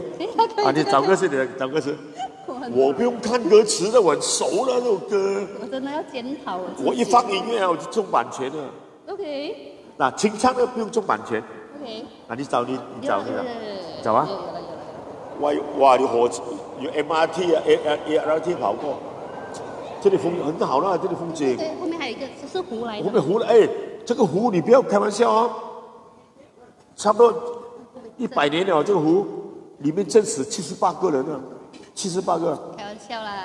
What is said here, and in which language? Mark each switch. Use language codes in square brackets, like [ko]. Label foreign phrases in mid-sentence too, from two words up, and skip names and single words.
[zh] 啊，你找歌詞，我不用看歌詞的，我很熟了那首歌。我真的要檢討。我一放音樂啊，我就中版權了。 OK。那清唱的不用中版權。 OK。啊，你找找啊。有。哇，有 MRT 啊 ，ART 跑過。這裡風很好啦，這裡風景。對，後面還有一個是湖來的。後面湖了，哎，這個湖你不要開玩笑啊，差不多100年了，這個湖裡面真死78個人啊，78個。開玩笑啦。